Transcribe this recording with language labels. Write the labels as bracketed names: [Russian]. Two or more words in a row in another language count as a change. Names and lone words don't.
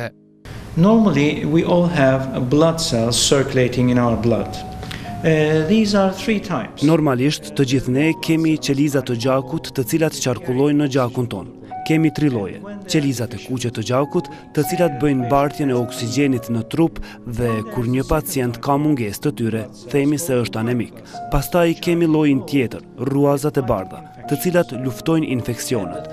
[English] Normally, we all have blood cells circulating in our blood. These are three types. [Albanian] Normalisht, të gjithë ne kemi qeliza të gjakut të cilat qarkullojnë në gjakun tonë. Kemi 3 lloje: qelizat e kuqe të gjakut, të cilat bëjnë bartjen e oksigjenit në trup dhe kur një pacient ka mungesë të tyre, themi se është anemik. Pastaj kemi llojin tjetër, rruazat e bardha, të cilat luftojnë infeksionet.